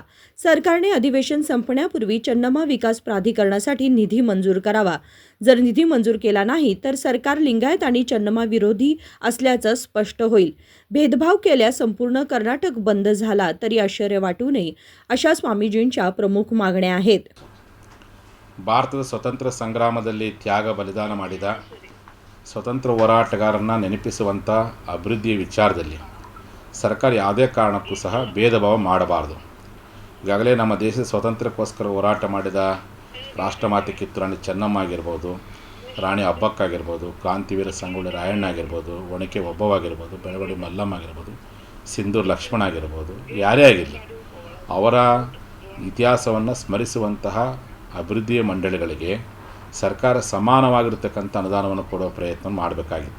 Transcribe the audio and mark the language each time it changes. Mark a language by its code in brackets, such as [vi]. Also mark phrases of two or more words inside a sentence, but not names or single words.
[mr] सरकारने अधिवेशन संपण्यापूर्वी चन्नम्मा विकास प्राधिकरणासाठी निधी मंजूर करावा। जर निधी मंजूर केला नाही तर सरकार लिंगायत आणि चन्नम्मा विरोधी असल्याचं स्पष्ट होईल। भेदभाव केल्यास संपूर्ण कर्नाटक बंद झाला तरी आश्चर्य वाटू नये, अशा स्वामीजींच्या प्रमुख मागण्या आहेत। [kn] ಭಾರತದ ಸ್ವತಂತ್ರ ಸಂಗ್ರಾಮದಲ್ಲಿ ತ್ಯಾಗ ಬಲಿದಾನ ಮಾಡಿದ ಸ್ವತಂತ್ರ ಹೋರಾಟಗಾರರನ್ನು ನೆನಪಿಸುವಂಥ ಅಭಿವೃದ್ಧಿಯ ವಿಚಾರದಲ್ಲಿ ಸರ್ಕಾರ ಯಾವುದೇ ಕಾರಣಕ್ಕೂ ಸಹ ಭೇದ ಭಾವ ಮಾಡಬಾರ್ದು। ಈಗಾಗಲೇ ನಮ್ಮ ದೇಶದ ಸ್ವಾತಂತ್ರ್ಯಕ್ಕೋಸ್ಕರ ಹೋರಾಟ ಮಾಡಿದ ರಾಷ್ಟ್ರಮಾತೆ ಕಿತ್ತೂರಾಣಿ ಚೆನ್ನಮ್ಮ ಆಗಿರ್ಬೋದು, ರಾಣಿ ಅಬ್ಬಕ್ಕ ಆಗಿರ್ಬೋದು, ಕ್ರಾಂತಿವೀರ ಸಂಗೊಳ್ಳಿ ರಾಯಣ್ಣ ಆಗಿರ್ಬೋದು, ಒಣಕೆ ಒಬ್ಬವ್ವ ಆಗಿರ್ಬೋದು, ಬೆಳವಡಿ ಮಲ್ಲಮ್ಮ ಆಗಿರ್ಬೋದು, ಸಿಂಧೂರು ಲಕ್ಷ್ಮಣ ಆಗಿರ್ಬೋದು, ಯಾರೇ ಆಗಿರಲಿ ಅವರ ಇತಿಹಾಸವನ್ನು ಸ್ಮರಿಸುವಂತಹ ಅಭಿವೃದ್ಧಿಯ ಮಂಡಳಿಗಳಿಗೆ ಸರ್ಕಾರ ಸಮಾನವಾಗಿರ್ತಕ್ಕಂಥ ಅನುದಾನವನ್ನು ಕೊಡುವ ಪ್ರಯತ್ನ ಮಾಡಬೇಕಾಗಿತ್ತು।